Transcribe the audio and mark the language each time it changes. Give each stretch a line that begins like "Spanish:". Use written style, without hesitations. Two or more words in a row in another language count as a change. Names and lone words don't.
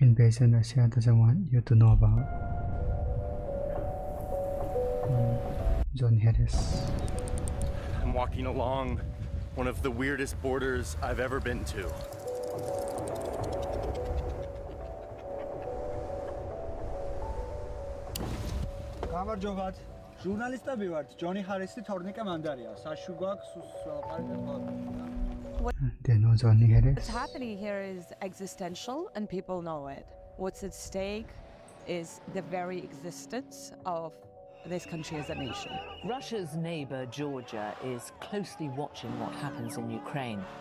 English: invasion Russia doesn't want you to know about. John Harris. I'm walking along one of the weirdest borders I've ever been to.
Georgian: გამარჯობათ. ჟურნალისტები ვართ. ჯონი ჰარისი თორნიკე მანდარია. საშუ გვაქვს
English: They know Johnny Harris. What's happening here is existential and people know it. What's at stake is the very existence of this country as a nation. Russia's neighbour, Georgia, is closely watching what happens in Ukraine.